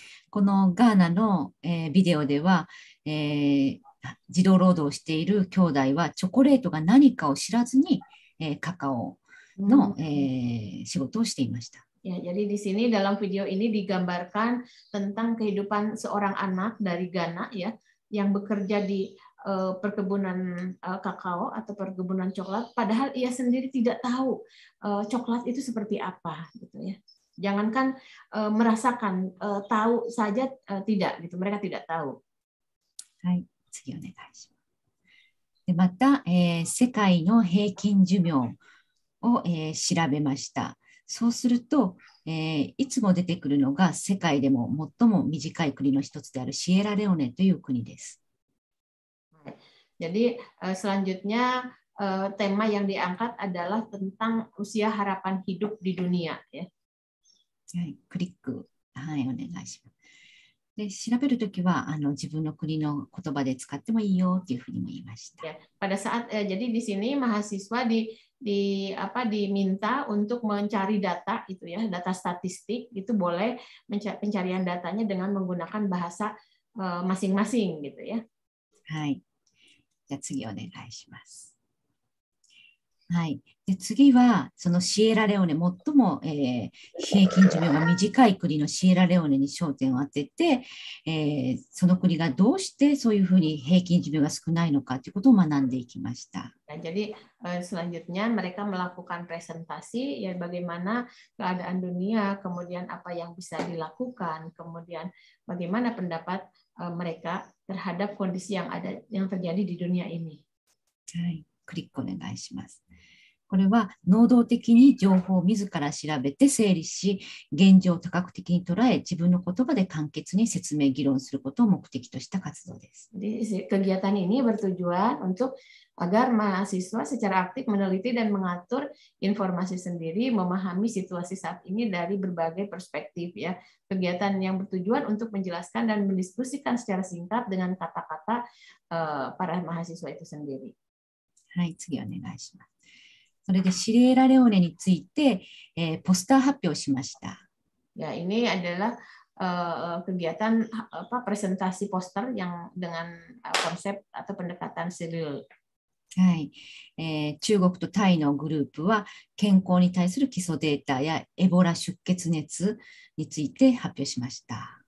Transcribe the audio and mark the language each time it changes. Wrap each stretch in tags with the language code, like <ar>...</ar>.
<ja>このガーナの、ビデオでは、児童労働をしている兄弟はチョコレートが何かを知らずに、カカオの、仕事をしていました。</ja> <id>Ya, jadi di sini dalam video ini digambarkan tentang kehidupan seorang anak dari Ghana ya yang bekerja di perkebunan kakao atau perkebunan coklat, padahal ia sendiri tidak tahu coklat itu seperti apa gitu ya. Jangankan merasakan, tahu saja tidak gitu, mereka tidak tahu.</id> <ja>はい、次お願いします。でまた、世界の平均寿命を、調べました。そうすると、いつも出てくるのが世界でも最も短い国の一つであるシエラレオネという国です。</ja> <id>Jadi selanjutnya tema yang diangkat adalah tentang usia harapan hidup di dunia. Ya.</id> <ja>はい、クリック、はい、お願いします。で、調べるときは自分の国の言葉で使ってもいいよというふうにも言いました。</ja> <id>Ya, pada saat jadi di sini mahasiswa diminta untuk mencari data itu ya, data statistik itu boleh pencarian datanya dengan menggunakan bahasa masing-masing gitu ya.</id> <ja>はい。じゃあ次お願いします。はい。で次は、そのシエラレオネ、最も、平均寿命が短い国のシエラレオネに焦点を当てて、その国がどうしてそういうふうに平均寿命が少ないのかということを学んでいきました。</ja> <id>Jadi selanjutnya mereka melakukan presentasi ya bagaimana keadaan dunia, kemudian apa yang bisa dilakukan, kemudian bagaimana pendapat mereka terhadap kondisi yang terjadi di dunia ini. はい。</id> <ja>クリックお願いします。これは能動的に情報を自ら調べて整理し、現状を多角的に捉え、自分の言葉で簡潔に説明、議論することを目的とした活動です。</ja> <id>Kegiatan ini bertujuan untuk agar mahasiswa secara aktif meneliti dan mengatur informasi sendiri, memahami situasi saat ini dari berbagai perspektif ya. Kegiatan yang bertujuan untuk menjelaskan dan mendiskusikan secara singkat dengan kata-kata para mahasiswa itu sendiri.</id> <ja>はい、次お願いします。それでシエラレオネについて、ポスター発表しました。</ja> <id>Ya, ini adalah kegiatan presentasi poster yang dengan konsep atau pendekatan Cyril.</id> <ja>はい。中国とタイのグループは健康に対する基礎データやエボラ出血熱について発表しました。</ja>